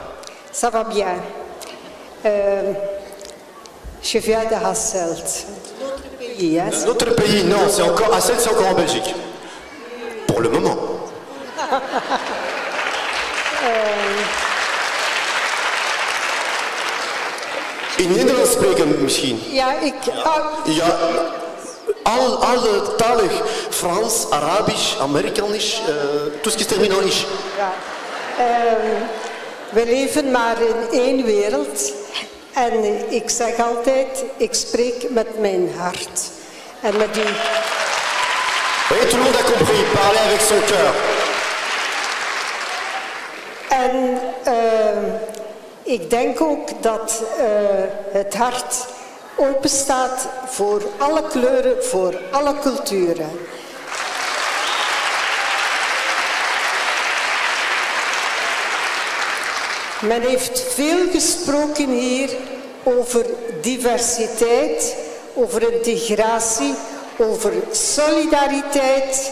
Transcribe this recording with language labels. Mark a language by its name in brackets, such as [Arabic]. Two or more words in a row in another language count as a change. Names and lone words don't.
[French] Ça va bien. Je viens de Hasselt. Notre pays, hein? Notre pays, non, c'est encore Hasselt, c'est encore en Belgique. Pour le moment. [Dutch] In Nederlands spreken misschien? Ja, Ja, altalig. Frans, Arabisch, Amerikanisch, [French] tout ce qui se termine en ish. [Dutch] Ja. We leven maar in één wereld. En ik zeg altijd, ik spreek met mijn hart. En met die... [French] Oui, tout le monde a compris, parler avec son cœur. [Dutch] En ik denk ook dat het hart open staat voor alle kleuren, voor alle culturen. Men heeft veel gesproken hier over diversiteit, over integratie, over solidariteit.